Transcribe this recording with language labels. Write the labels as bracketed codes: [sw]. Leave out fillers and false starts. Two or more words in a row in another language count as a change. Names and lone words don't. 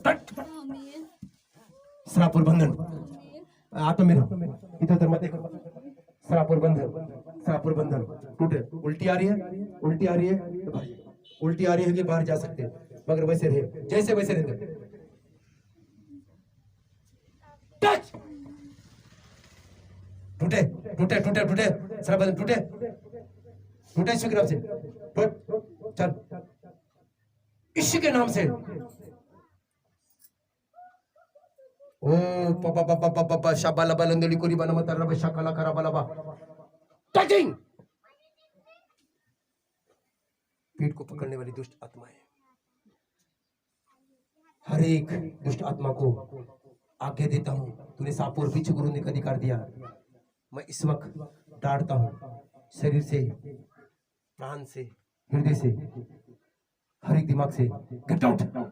[hi] श्राप और बंधन, आत्मा में इधर उधर मत देखो, श्राप और बंधन, श्राप और बंधन टूटे, उल्टी आ रही है, उल्टी आ रही है, उल्टी आ रही है कि बाहर जा सकते, मगर वैसे रहे, जैसे वैसे रहते, टच टूटे टूटे टूटे टूटे, श्राप बंधन टूटे टूटे, यीशु के नाम से टूट, चल यीशु के नाम से, ओ पापा पापा पापा पापा शाबाला बलंदली कोरी बना मत रब शकला करा बलाबा, टचिंग, पीठ को पकड़ने वाली दुष्ट आत्माएं, हर एक दुष्ट आत्मा को आज्ञा देता हूं, तूने सांप और बिच्छू को रोकने का अधिकार दिया, मैं इस वक्त डांटता हूं, शरीर से, प्राण से, हृदय से, हर एक दिमाग से, [en] get out,